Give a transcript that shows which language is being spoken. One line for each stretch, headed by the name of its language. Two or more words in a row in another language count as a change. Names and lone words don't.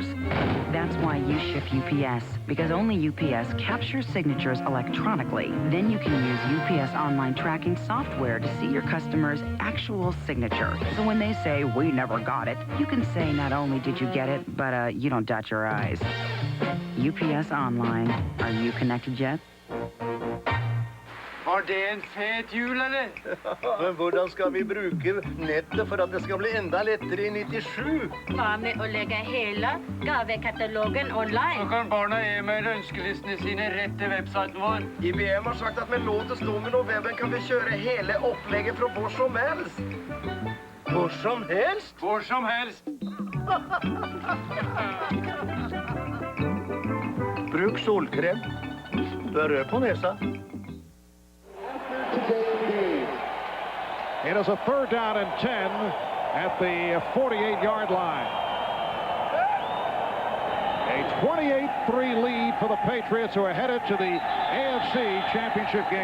English: That's why you ship UPS, because only UPS captures signatures electronically. Then you can use UPS online tracking software to see your customer's actual signature. So when they say, "We never got it," you can say not only did you get it, but you don't dot your I's. UPS Online. Are you connected yet?
Norwegian: Var det en fet jul, eller? Men hvordan skal vi bruke nettet for at det skal bli enda lettere i 97? Hva med å legge hele gavekatalogen online? Så kan barna e-maile ønskelistene sine rett til websiten vår. IBM har sagt at med låtens nummer og webben kan vi kjøre hele opplegget fra hvor som helst. Hvor som helst? Hvor som helst. Bruk solkrem. Du er rød på nesa.
English: It is a 3rd down and 10 at the 48-yard line. A 28-3 lead for the Patriots, who are headed to the AFC Championship game.